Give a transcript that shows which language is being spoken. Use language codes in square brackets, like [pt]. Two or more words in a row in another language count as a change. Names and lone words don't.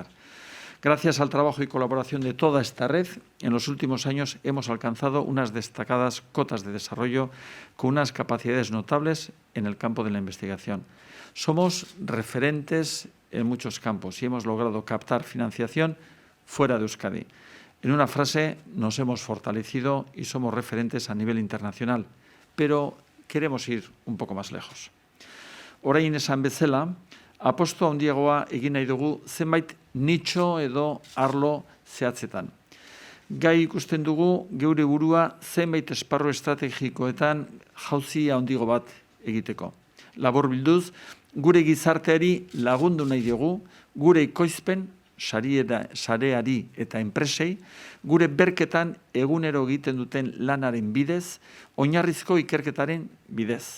[es] Gracias al trabajo y colaboración de toda esta red, en los últimos años hemos alcanzado unas destacadas cotas de desarrollo con unas capacidades notables en el campo de la investigación. Somos referentes en muchos campos y hemos logrado captar financiación fuera de Euskadi. En una frase, nos hemos fortalecido y somos referentes a nivel internacional, pero queremos ir un poco más lejos. [eu] Orain esan bezala, aposto handiagoa egin nahi dugu zenbait nitxo edo arlo zehatzetan. Gai ikusten dugu geure burua zenbait esparru estrategikoetan jauzi handiago bat egiteko. Laburbilduz, gure gizarteari lagundu nahi dugu, gure ekoizpen, sareari eta enpresei, gure berketan egunero egiten duten lanaren bidez, oinarrizko ikerketaren bidez.